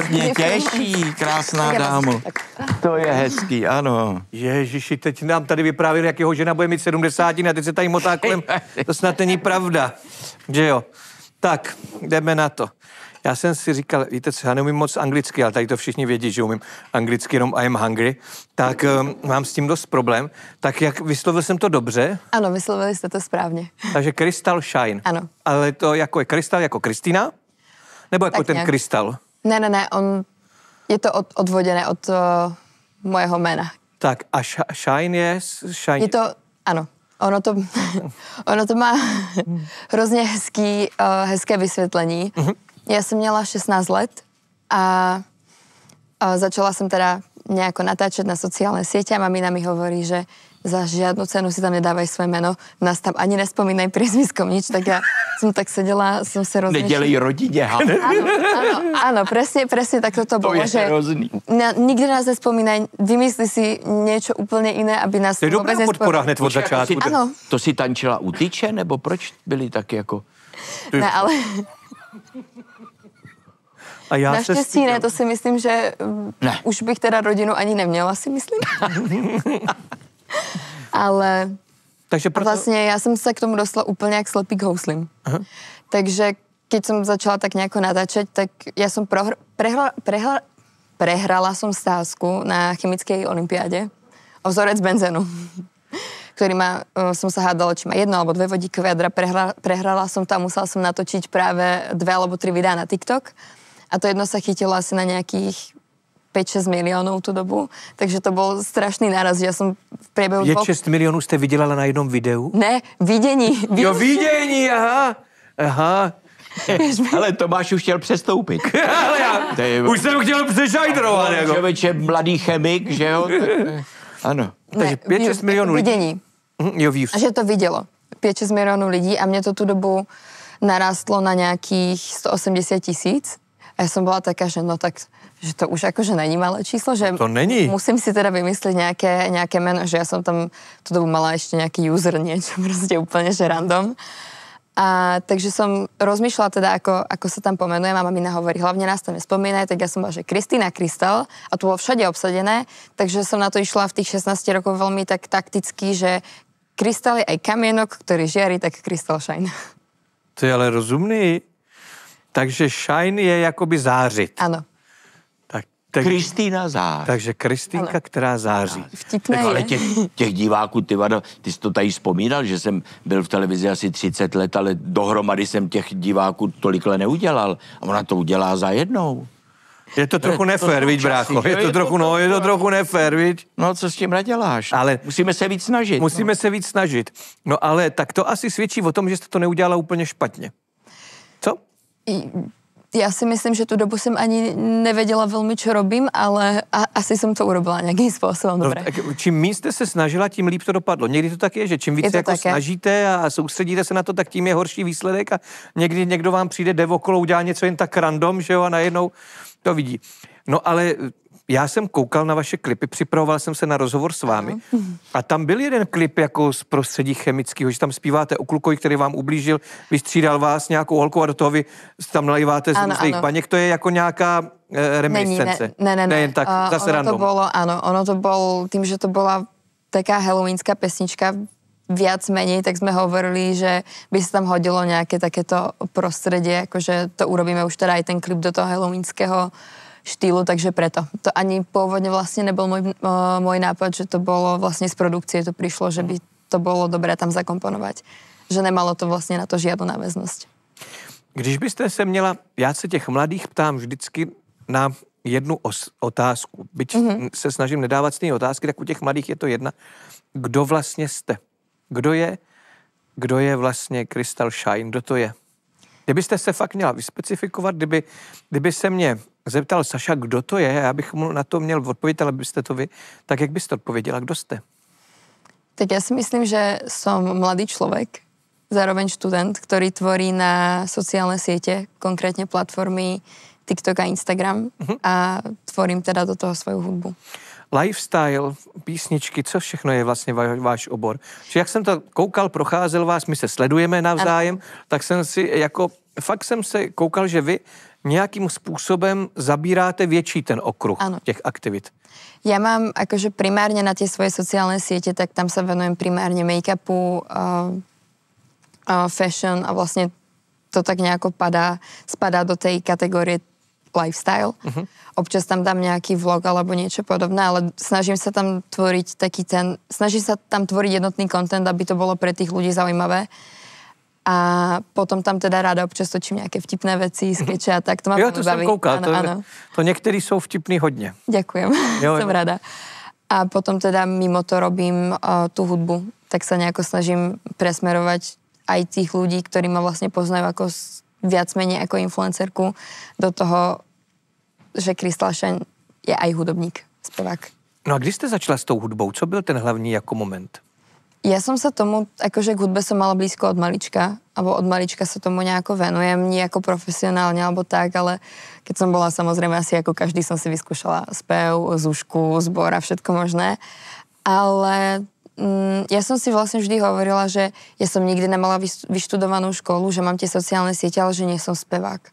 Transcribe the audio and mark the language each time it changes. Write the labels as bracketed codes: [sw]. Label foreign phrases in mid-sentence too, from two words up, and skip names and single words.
[cs] Mě těší, krásná dámo. To je hezký, ano. Ježiši, teď nám tady vyprávěli, jak jeho žena bude mít 70 a teď se tady motá kolem. To snad není pravda. Že jo? Tak, jdeme na to. Já jsem si říkal, víte co, já neumím moc anglicky, ale tady to všichni vědí, že umím anglicky, jenom [en] I am hungry, [cs] tak mám s tím dost problém. Tak jak vyslovil jsem to dobře? Ano, vyslovili jste to správně. Takže Crystal Shine. Ano. Ale to jako je krystal, jako Kristýna? Nebo jako Tak ten nějak. krystal? Ne, je to odvoděné od mojeho jména. Tak a Shine je... Shine. Je to, ano, ono to má hrozně hezké vysvětlení. Já jsem měla 16 let a začala jsem teda [sk] nejako natáčet na sociálne siete a mamina mi hovorí, že za žiadnu cenu si tam nedávaj svoje meno, nás tam ani nespomínaj priezviskom nič, tak ja som tak sedela, som sa rozmýšľala. [cs] Nedělej rodině, ha? [sk] Áno, presne tak toto bolo, [cs] je hrozný. [sk] Nikdy nás nespomínaj, vymysli si niečo úplne iné, aby nás [cs] To je dobrá podpora hned od začátku. [sk] Áno. [cs] To si tančila u tyče, nebo proč byli tak jako... Ne, ale A já naštěstí ne, to si myslím, že Ne. už bych teda rodinu ani neměla, si myslím. Ale Takže proto... vlastně já jsem se k tomu dostala úplně jak slepý k houslím. Aha. [sk] Takže keď som začala tak nejako natáčať, tak ja som prehrala som stázku na chemickej olympiáde o vzorec benzénu, ktorý má, som sa hádala, či má 1 alebo 2 vodíkové jadra. Prehrala som to a musela som natočiť práve 2 alebo 3 videá na TikTok. A to jedno sa chytilo asi na nejakých 5-6 miliónov tú dobu. Takže to bol strašný náraz, že ja som v priebehu [cs] 6 milionů jste vydělala na jednom videu? Ne, vidění. Jo, vidění, aha. Ale Tomáš už chtěl přestoupit. Ale já už jsem chtěl přešajdrovat. Jako. Člověče, mladý chemik, že jo? Ano. Takže 5-6 milionů lidí. Vidění. Jo, views. A že to vidělo. 5-6 milionů lidí a mě to tu dobu narástlo na nějakých 180 000. [sk] A ja som bola taká, že no tak, že to už akože není malé číslo, že [cs] To není. [sk] musím si teda vymysliť nejaké meno, že ja som tam tú dobu mala ešte nejaký user, niečo proste úplne, že random. A takže som rozmýšľala teda, ako sa tam pomenujem a mamina hovorí, hlavne nás tam nespomínaj, tak ja som bola, že Kristýna Crystal a to bolo všade obsadené, takže som na to išla v tých 16 rokov veľmi tak takticky, že Crystal je aj kamienok, ktorý žiari, tak Crystal Shine. [cs] To je ale rozumný. Takže Shine je jakoby zářit. [sk] Áno. [cs] Tak, Kristýna Zář. takže Kristýnka, která září. Vtipné Tak ale je. těch diváků, ty Vado, ty jsi to tady vzpomínal, že jsem byl v televizi asi 30 let, ale dohromady jsem těch diváků tolikle neudělal. A ona to udělá za jednou. Je to trochu nefér, viď, brácho? Je to trochu nefér, viď? No, co s tím naděláš? Ale- musíme se víc snažit. Musíme se víc snažit. No ale tak to asi svědčí o tom, že jste to neudělala úplně špatně. Co? [sk] Ja si myslím, že tú dobu som ani nevedela veľmi, čo robím, ale asi som to urobila nejakým spôsobom [cs] No, [sk] dobre. [cs] tak čím míň jste se snažila, tím líp to dopadlo. Někdy to tak je, že čím víc [sk] Je to [cs] se jako [sk] také. [cs] snažíte a soustředíte se na to, tak tím je horší výsledek a někdy někdo vám přijde, jde okolo, udělá něco jen tak random, že jo, a najednou to vidí. No ale já jsem koukal na vaše klipy, připravoval jsem se na rozhovor s vámi a tam byl jeden klip jako z prostředí chemického, že tam zpíváte o klukovi, který vám ublížil, vystřídal vás nějakou holkou a do toho vy tam naliváte z [sk] Áno, [cs] různých [sk] áno. [cs] baněk. To je jako nějaká reminiscence. Ne. Jen tak, zase [sk] ono [cs] random. [sk] to bolo, áno, ono to bol, tým, že to bola taká halloweenská pesnička, viac menej, tak sme hovorili, že by sa tam hodilo nejaké takéto prostredie, akože to urobíme už teda aj ten klip do toho halloweenského štýlu, takže preto. To ani pôvodne vlastne nebol môj nápad, že to bolo vlastne z produkcie, to prišlo, že by to bolo dobré tam zakomponovať. Že nemalo to vlastne na to žiadnu náväznosť. [cs] Když byste se měla, já se těch mladých ptám vždycky na jednu otázku, byť se snažím nedávat stejné otázky, tak u těch mladých je to jedna. Kdo vlastně jste? Kdo je vlastně Crystal Shine? Kdo to je? Kdybyste se fakt měla vyspecifikovat, kdyby se mě zeptal Saša, kdo to je, já bych mu na to měl odpovědět, ale byste to vy, tak jak byste odpověděla, kdo jste? [sk] Tak ja si myslím, že som mladý človek, zároveň študent, ktorý tvorí na sociálne siete, konkrétne platformy TikTok a Instagram a tvorím teda do toho svoju hudbu. [cs] Lifestyle, písničky, co všechno je vlastně váš obor? Že jak jsem to koukal, procházel vás, my se sledujeme navzájem, tak jsem si fakt jsem se koukal, že vy nějakým způsobem zabíráte větší ten okruh těch aktivit. [sk] Ja mám akože primárne na tie svoje sociálne siete, tak tam sa venujem primárne make-upu, fashion a vlastne to tak nejako spadá do tej kategórie lifestyle. Občas tam dám nejaký vlog alebo niečo podobné, ale snažím sa tam tvoriť jednotný content, aby to bolo pre tých ľudí zaujímavé. A potom tam teda ráda občas točím nejaké vtipné veci, skeče a tak. To ma to baví. [cs] Jsem koukal. [sk] Áno. [cs] To některý jsou vtipný hodně. [sk] Ďakujem, som rada. A potom teda mimo to robím tú hudbu, tak sa nejako snažím presmerovať aj tých ľudí, ktorí ma vlastne poznajú ako viac menej ako influencerku do toho, že Crystal Shine je aj hudobník, spevák. [cs] No a kdy jste začala s tou hudbou? Co byl ten hlavní jako moment? [sk] Ja som sa tomu, akože k hudbe som mala blízko od malička, alebo od malička sa tomu nejako venujem, nie ako profesionálne alebo tak, ale keď som bola samozrejme asi ako každý som si vyskúšala spev, zúšku, zbor a všetko možné. Ale ja som si vlastne vždy hovorila, že ja som nikdy nemala vyštudovanú školu, že mám tie sociálne siete, ale že nie som spevák.